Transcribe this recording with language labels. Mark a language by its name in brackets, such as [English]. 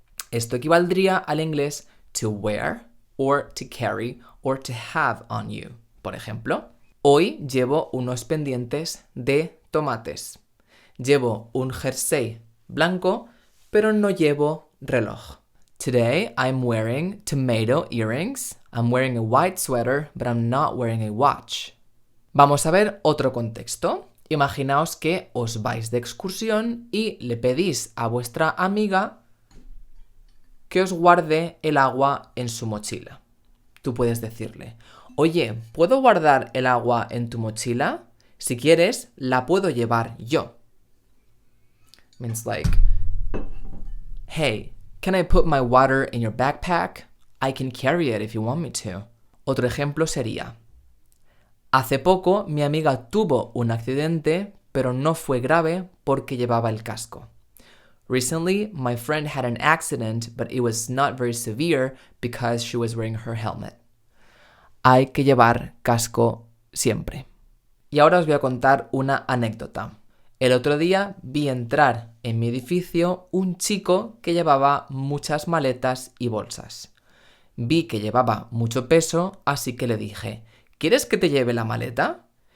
[Spanish] Esto equivaldría al inglés [English] to wear, or to carry, or to have on you. [Spanish] Por ejemplo, hoy llevo unos pendientes de tomates. Llevo un jersey blanco, pero no llevo reloj. [English] Today I'm wearing tomato earrings. I'm wearing a white sweater, but I'm not wearing a watch. [Spanish] Vamos a ver otro contexto. Imaginaos que os vais de excursión y le pedís a vuestra amiga que os guarde el agua en su mochila. Tú puedes decirle: oye, ¿puedo guardar el agua en tu mochila? Si quieres, la puedo llevar yo. [English] Means like, hey, can I put my water in your backpack? I can carry it if you want me to. [Spanish] Otro ejemplo sería: hace poco mi amiga tuvo un accidente, pero no fue grave porque llevaba el casco. [English] Recently, my friend had an accident, but it was not very severe because she was wearing her helmet. [Spanish] Hay que llevar casco siempre. Y ahora os voy a contar una anécdota. El otro día vi entrar en mi edificio un chico que llevaba muchas maletas y bolsas. Vi que llevaba mucho peso, así que le dije: ¿quieres que te lleve la maleta?